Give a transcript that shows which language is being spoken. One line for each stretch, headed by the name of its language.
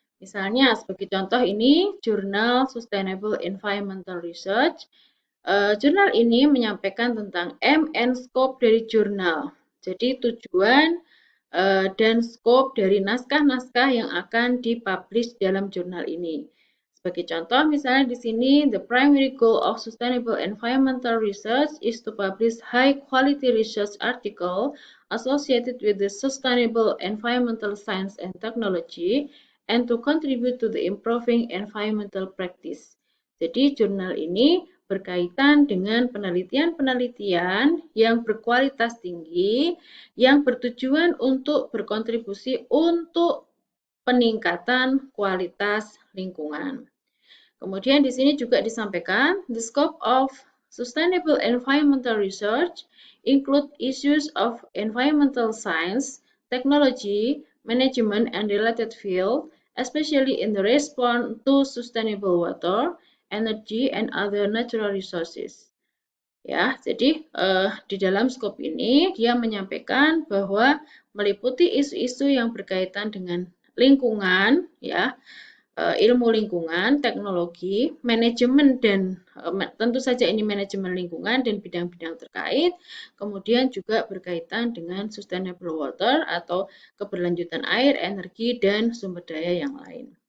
Indonesian: Misalnya sebagai contoh ini Jurnal Sustainable Environmental Research. Jurnal ini menyampaikan tentang aim and scope dari jurnal. Jadi tujuan dan scope dari naskah-naskah yang akan dipublish dalam jurnal ini. Sebagai contoh, misalnya di sini,
English: the primary goal of sustainable environmental research is to publish high-quality research article associated with the sustainable environmental science and technology and to contribute to the improving environmental practice.
Indonesian: Jadi, jurnal ini berkaitan dengan penelitian-penelitian yang berkualitas tinggi, yang bertujuan untuk berkontribusi untuk peningkatan kualitas lingkungan. Kemudian di sini juga disampaikan,
English: the scope of sustainable environmental research include issues of environmental science, technology, management, and related field, especially in the response to sustainable water, energy, and other natural resources.
Indonesian: Ya, jadi di dalam skop ini dia menyampaikan bahwa meliputi isu-isu yang berkaitan dengan lingkungan, ya, ilmu lingkungan, teknologi, manajemen dan tentu saja ini manajemen lingkungan dan bidang-bidang terkait, kemudian juga berkaitan dengan sustainable water atau keberlanjutan air, energi, dan sumber daya yang lain.